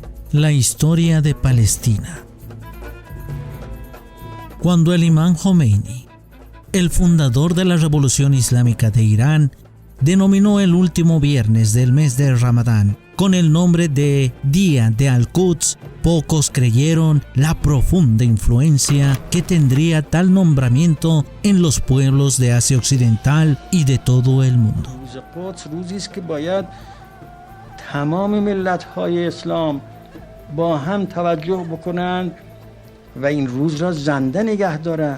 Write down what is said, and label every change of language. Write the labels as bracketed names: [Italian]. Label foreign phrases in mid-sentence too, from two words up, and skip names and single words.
[Spanish] La historia de Palestina. Cuando el imán Jomeini, el fundador de la Revolución Islámica de Irán, denominó el último viernes del mes de Ramadán con el nombre de Día de Al-Quds, pocos creyeron la profunda influencia que tendría tal nombramiento en los pueblos de Asia Occidental y de todo el mundo. [Persian] تمام ملت‌های اسلام با هم توجه بکنند و این روز را زنده نگه دارند.